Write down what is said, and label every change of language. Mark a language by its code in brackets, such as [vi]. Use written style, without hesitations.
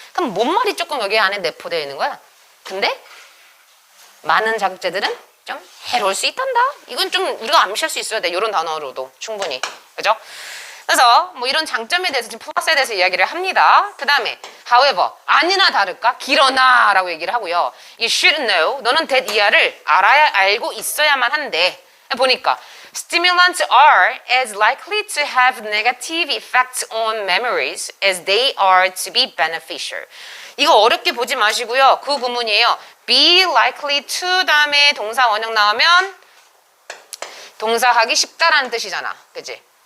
[ko] 그럼 뭔 말이 조금 여기 안에 내포되어 있는 거야. 근데 많은 자극제들은 좀 해로울 수 있단다. 이건 좀 우리가 암시할 수 있어야 돼. 이런 단어로도 충분히. 그죠? 그래서 뭐 이런 장점에 대해서 지금 플러스에 대해서 이야기를 합니다. 그 다음에 however, 아니나 다를까 길어나 라고 얘기를 하고요. [en] You should know, [ko] 너는 [en] that [ko] 이하를 알고 있어야만 한데 보니까 [en] stimulants are as likely to have negative effects on memories as they are to be beneficial. [ko] 이거 어렵게 보지 마시고요. 그 구문이에요. be likely to 다음에 동사 원형 나오면 동사하기 쉽다라는 뜻이잖아. 그치?